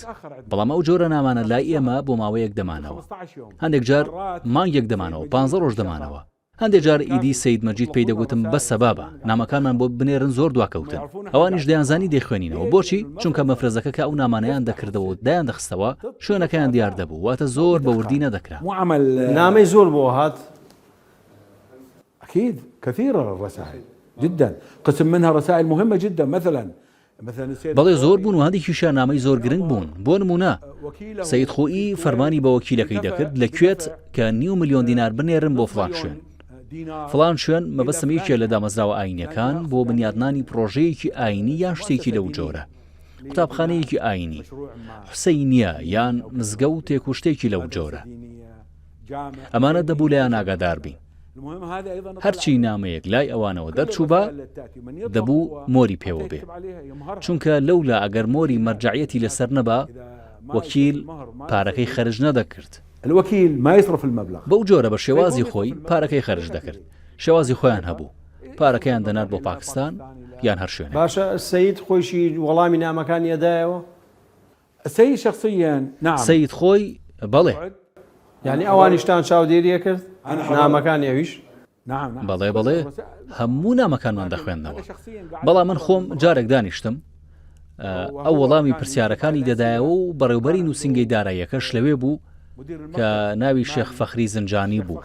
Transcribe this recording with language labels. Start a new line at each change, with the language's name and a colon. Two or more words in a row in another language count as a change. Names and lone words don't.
Central Kurdish: بەڵام ئەو جۆرە نامانە لای ئێمە بۆ ماوەیەک دەمانەوە، هەندێک جار مانگێک دەمانەوە، 15 ڕۆژ دەمانەوە. هەندێک جار ئیدی سەید مەجید پێی دەگوتم بە سەبابە نامەکانمان بۆ بنێرن زۆر دواکەوتن. ئەوانیش دەیانزانی دەیخوێنینەوە. بۆچی؟ چونکە مەفرەزەکە کە ئەو نامانەیان دەکردەوە و دایان دەخستەوە شوێنەکەیان دیار دەبوو، واتە زۆر بە وردی نەدەکرا. نامەی زۆر بۆ هات.
Arabic: أكيد كثيرة الرسائل جدا، قسم منها رسائل مهمة جدا. مثلا
Central Kurdish: بەڵێ زۆر بوون و هەندێکیشیان نامەی زۆر گرنگ بوون. بۆ نمونە سەید خۆئی فەرمانی بە وەکیلەکەی دەکرد لەکوێت کە 9 ملیۆن دینار بنێرن بۆ فڵان شوێن. فڵان شوێن مەبەستم یەکێ لە دامەزراوە ئاینیەکان بۆ بنیادنانی پرۆژەیەکی ئاینی یان شتێکی لەو جۆرە، قوتابخانەیەکی ئاینی، حوسەینیە یان مزگەوتێک و شتێکی لەو جۆرە. ئەمانە دەبوو لەیان ئاگادار بین. هەرچی نامەیەک لای ئەوانەوە دەرچوو بە دەبوو مۆری پێوە بێ، چونکە لەولا ئەگەر مۆری مەرجعیەتی لەسەر نەبا وەکیل پارەکەی خەرج نەدەکرد.
Arabic: الوكيل ما يصرف المبلغ.
Central Kurdish: بەو جۆرە بە شێوازی خۆی پارەکەی خەرج دەکرد. شێوازی خۆیان هەبوو، پارەکەیان دەنات بۆ پاکستان یان هەر شوێنێک. باشە سەید خۆشی وەڵامی نامەکانی ئەدایەوە؟
Arabic: السيد شخصيا نعم.
Central Kurdish: سەید خۆی بەڵێ، یعنی ئەوانیشتان چاودێریە کرد نامەکانی ئەویش؟ بەڵێ بەڵێ هەموو نامەکانمان دەخوێندنەوە. بەڵام من خۆم جارێک دانیشتم ئەو وەڵامی پرسیارەکانی دەدایەوە و بەڕێوبەری نووسنگەی داراییەکەش لەوێ بوو کە ناوی شێخ فەخری زنجانی بوو.